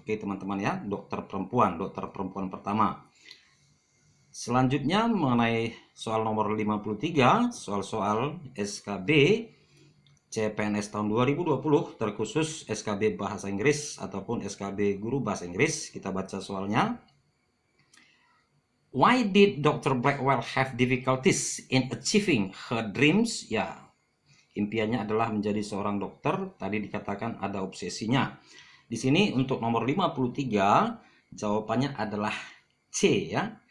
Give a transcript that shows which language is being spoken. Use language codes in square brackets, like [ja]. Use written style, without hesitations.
[id] Oke, teman-teman ya, dokter perempuan pertama. Selanjutnya mengenai soal nomor 53, soal-soal SKB CPNS tahun 2020 terkhusus SKB Bahasa Inggris ataupun SKB Guru Bahasa Inggris. Kita baca soalnya. [en] Why did Dr. Blackwell have difficulties in achieving her dreams? [id] Ya, impiannya adalah menjadi seorang dokter. Tadi dikatakan ada obsesinya. Di sini untuk nomor 53 jawabannya adalah C ya.